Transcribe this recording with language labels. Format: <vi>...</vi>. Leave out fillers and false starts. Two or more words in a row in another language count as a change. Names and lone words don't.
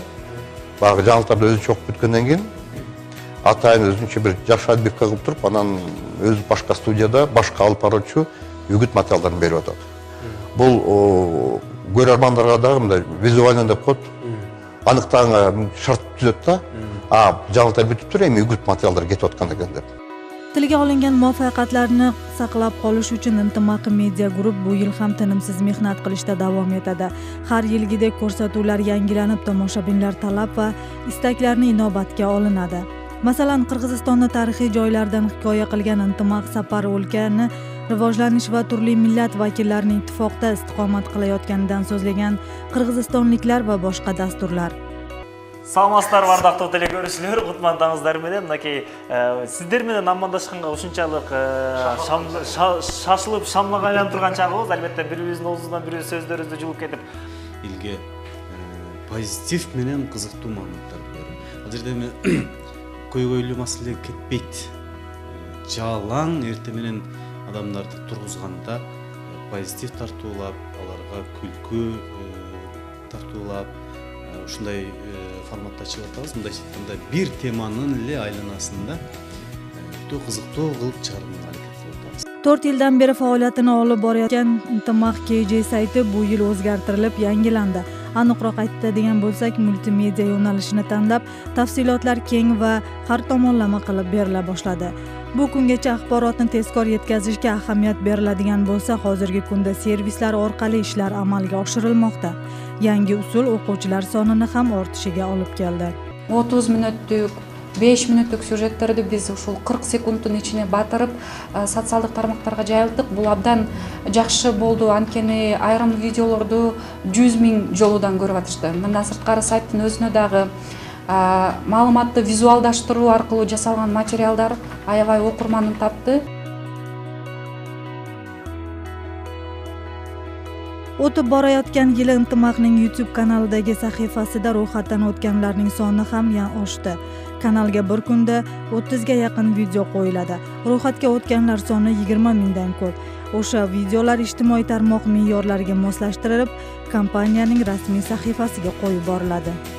<ky>Баягы жаңылыктарды өзү чогуп бүткөндөн кийин атайын өзүнчө бир жакшы адбекке кылып туруп, анан өзү башка студияда башка алып баруучу үгүт материалдарын берип атат. Бул көрөрмандарга дагы мындай визуально деп коет, аныктаганга шарт түзөт да. Жаңылыктар бүтүптүр, эми үгүт материалдар кетип аткан экен деп.</ky> <uz>Tilga olingan muvaffaqiyatlarni saqlab qolish uchun Intimaq Media Group bu yil ham tinimsiz mehnat qilishda davom etadi. Har yilgidek ko'rsatuvlar yangilanib, tomoshabinlar talab va istaklarini inobatga olinadi. Masalan, Qirg'izistonning tarixiy joylaridan hikoya qilgan Intimaq safar o'lkani rivojlanish va turli millat vakillarining ittifoqda istiqomat qilayotganidan so'zlagan qirg'izistonliklar va boshqa dasturlar.</uz> <ky>Саламатсыздар, бардактуу телекөрүүчүлөр, кутмандаңыздар менен мынакей сиздер менен амандашканга ушунчалык шашылып шамлага айланып турган чагыбыз, албетте бирибиздин оозунан бирөө сөздөрүбүздү жулуп кетип, элге позитив менен кызыктуу маалыматтарды берүү. Ал жерде эми көйгөйлүү маселе кетпейт. Жалаң эрте менен адамдарды тургузганда позитив тартуулап, аларга күлкү тартуулап, ушундай форматта чыгып атабыз. Мындай бир теманын эле айланасында өтө кызыктуу кылып чыгарууга аракет кылып атабыз.</ky> <uz>4 yildan beri faoliyatini olib borayotgan Intimaq KJ sayti bu yil o'zgartirilib, yangilandi. Aniqroq aytadigan bo'lsak, multimedia yo'nalishini tanlab, tafsilotlar keng va har tomonlama qilib berila boshladi. Bu kungacha axborotni tezkor yetkazishga ahamiyat beriladigan bo'lsa, hozirgi kunda servislar orqali ishlar amalga oshirilmoqda. Yangi usul o'quvchilar sonini ham ortishiga olib keldi. 30 minutlik 5 minutlik</uz> <ky>сюжеттерди биз ушул 40 секундтун ичине батырып, социалдык тармактарга жайылдык. Бул абдан жакшы болду. Анткени айрым видеолорду 100 000 жолудан көрүп атышты. Мындан сырткары сайттын өзүнө дагы маалыматты визуалдаштыруу аркылуу жасалган материалдар аябай окурманын тапты.</ky> <uz>O'tib borayotgan yili Intimaqning YouTube kanalidagi sahifasida ro'yxatdan o'tganlarning soni ham oshdi. Kanalga bir kunda 30 ga yaqin video qo'yiladi. Ro'yxatga o'tganlar soni 20 mingdan ko'p. O'sha videolar ijtimoiy tarmoq me'yorlariga moslashtirilib, kompaniyaning rasmiy sahifasiga qo'yib boriladi.</uz>